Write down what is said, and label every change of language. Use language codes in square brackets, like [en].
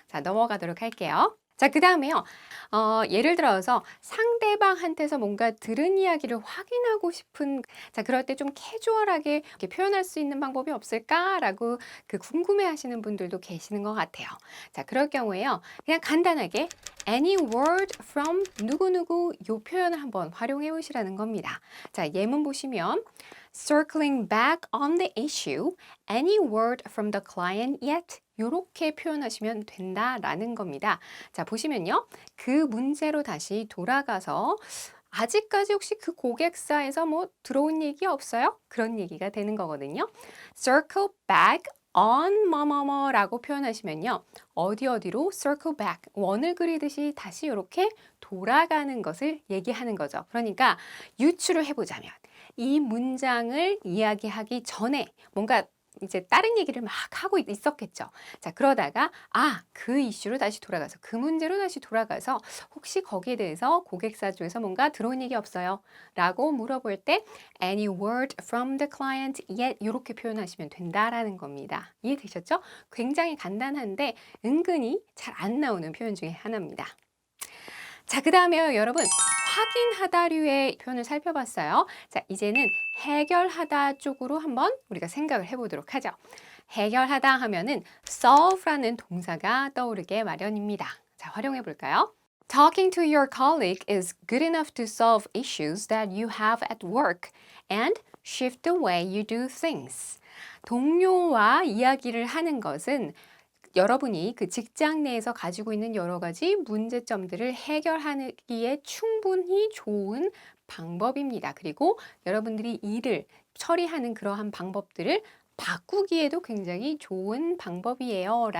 [ko] 자, 넘어가도록 할게요. 자, 그 다음에요. 예를 들어서 상대방한테서 뭔가 들은 이야기를 확인하고 싶은, 자, 그럴 때 좀 캐주얼하게 이렇게 표현할 수 있는 방법이 없을까라고 그 궁금해 하시는 분들도 계시는 것 같아요. 자, 그럴 경우에요. 그냥 간단하게 [en] any word from [ko] 누구누구 요 표현을 한번 활용해 보시라는 겁니다. 자, 예문 보시면 [en] circling back on the issue, any word from the client yet? [ko] 요렇게 표현하시면 된다라는 겁니다. 자, 보시면요. 그 문제로 다시 돌아가서 아직까지 혹시 그 고객사에서 뭐 들어온 얘기 없어요? 그런 얘기가 되는 거거든요. [en] circle back on [ko] 뭐뭐뭐라고 표현하시면요. 어디로 [en] circle back, [ko] 원을 그리듯이 다시 이렇게 돌아가는 것을 얘기하는 거죠. 그러니까 유추를 해보자면 이 문장을 이야기하기 전에 뭔가 이제 다른 얘기를 막 하고 있었겠죠. 자, 그러다가 그 이슈로 다시 돌아가서 그 문제로 다시 돌아가서 혹시 거기에 대해서 고객사 쪽에서 뭔가 들어온 얘기 없어요? 라고 물어볼 때 [en] any word from the client yet [ko] 이렇게 표현하시면 된다라는 겁니다. 이해되셨죠? 굉장히 간단한데 은근히 잘 안 나오는 표현 중에 하나입니다. 자, 그 다음에 여러분 확인하다류의 표현을 살펴봤어요. 자, 이제는 해결하다 쪽으로 한번 우리가 생각을 해보도록 하죠. 해결하다 하면은 solve라는 동사가 떠오르게 마련입니다. 자, 활용해 볼까요? [en] Talking to your colleague is good enough to solve issues that you have at work and shift the way you do things. [ko] 동료와 이야기를 하는 것은 여러분이 그 직장 내에서 가지고 있는 여러 가지 문제점들을 해결하기에 충분히 좋은 방법입니다. 그리고 여러분들이 일을 처리하는 그러한 방법들을 바꾸기에도 굉장히 좋은 방법이에요.